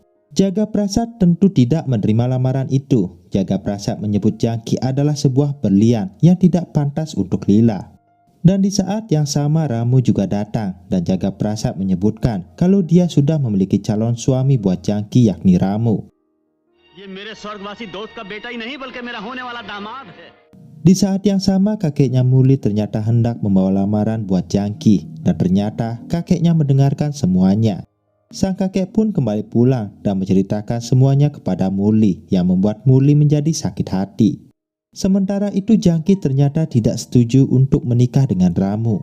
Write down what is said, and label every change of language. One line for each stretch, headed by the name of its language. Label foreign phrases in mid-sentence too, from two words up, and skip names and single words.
Indonesian: Jagat Prasad tentu tidak menerima lamaran itu. Jagat Prasad menyebut Jangki adalah sebuah berlian yang tidak pantas untuk Lila. Dan di saat yang sama Ramu juga datang, dan Jagat Prasad menyebutkan kalau dia sudah memiliki calon suami buat Jangki yakni Ramu.
Hindi: ये मेरे स्वर्गवासी दोस्त का बेटा ही नहीं बल्कि मेरा होने वाला दामाद है।
Indonesian: Di saat yang sama kakeknya Murli ternyata hendak membawa lamaran buat Jangki, dan ternyata kakeknya mendengarkan semuanya. Sang kakek pun kembali pulang dan menceritakan semuanya kepada Murli yang membuat Murli menjadi sakit hati. Sementara itu Jangki ternyata tidak setuju untuk menikah dengan Ramu.